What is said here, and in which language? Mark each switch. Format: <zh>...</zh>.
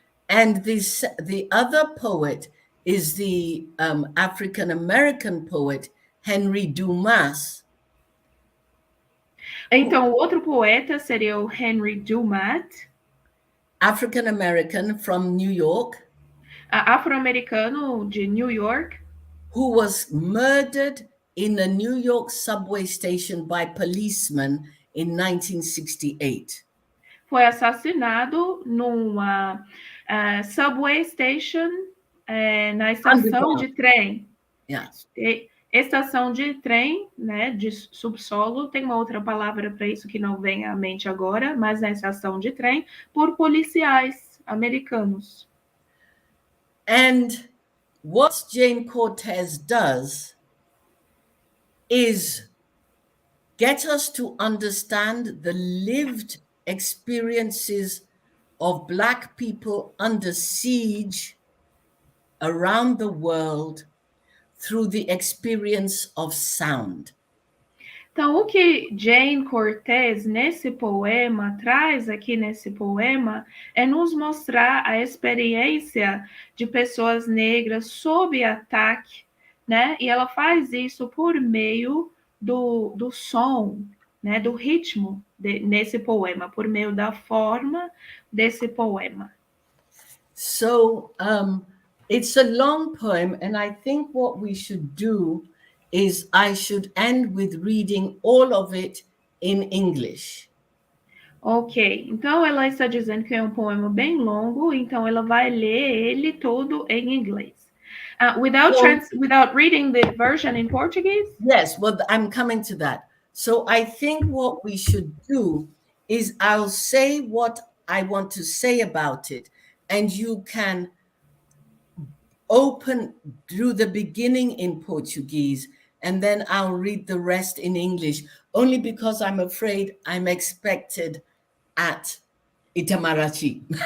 <en>And the other poet is the African-American poet Henry Dumas.</en> <pt>Então, o outro poeta seria o Henry Dumas.</pt> <en>African-American from New York.</en> <pt>Afro-americano de New York.</pt> <en>Who was murdered in a New York subway station by policemen in 1968.</en> <pt>Foi assassinado numa</pt> <en>subway station,</en> <pt>na estação de trem.</pt> <en>Yeah.</en> <pt>Estação de trem, né, de subsolo, tem uma outra palavra para isso que não vem à mente agora, mas na estação de trem, por policiais americanos.</pt> <en>And what Jane Cortez does is get us to understand the lived experiences of Black people under siege around the world through the experience of sound.</en> <pt>Então, o que Jane Cortez, nesse poema, traz aqui nesse poema, é nos mostrar a experiência de pessoas negras sob ataque, né? E ela faz isso por meio do som, né? Do ritmo nesse poema, por meio da forma desse poema.</pt> <en>So, it's a long poem, and I think what we should do is I should end with reading all of it in English.</en> <pt>Ok, então ela está dizendo que é um poema bem longo, então ela vai ler ele todo em inglês.</pt> <en>Without reading the version in Portuguese? Yes, well, I'm coming to that. So I think what we should do is I'll say what I want to say about it, and you can open through the beginning in Portuguese, and then I'll read the rest in English, only because I'm afraid I'm expected at Itamaraty.</en>